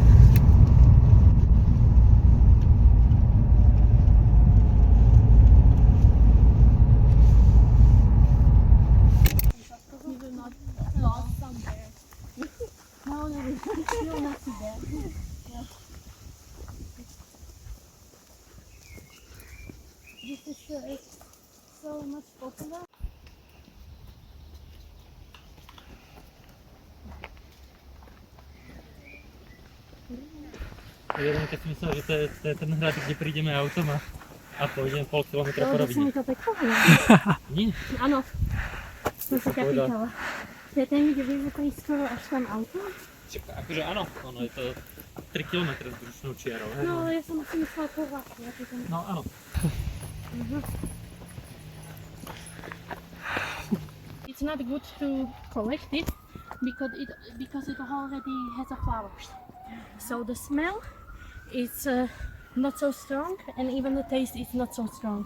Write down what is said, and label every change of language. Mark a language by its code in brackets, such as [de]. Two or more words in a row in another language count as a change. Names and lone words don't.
[en] We will not lost somewhere. No, we will not see that. Yeah. This is so much popular. [sk] Jeden keď si myslel, že to je ten hrad, kde prídeme autom a pôjdeme pol kilometra po No, rovine. mi to tak povedal. Nie? Áno. Som sa ťa pýtala. To je ten, kde vieme to ísť skoro až tam autom? Akože áno, ono je to 3 km s vzdušnou čiarou. Hej? No, ale ja som asi myslela po vlaku. No áno. [en] It's not good to collect it because it already has a flowers. So the smell is not so strong, and even the taste is not so strong.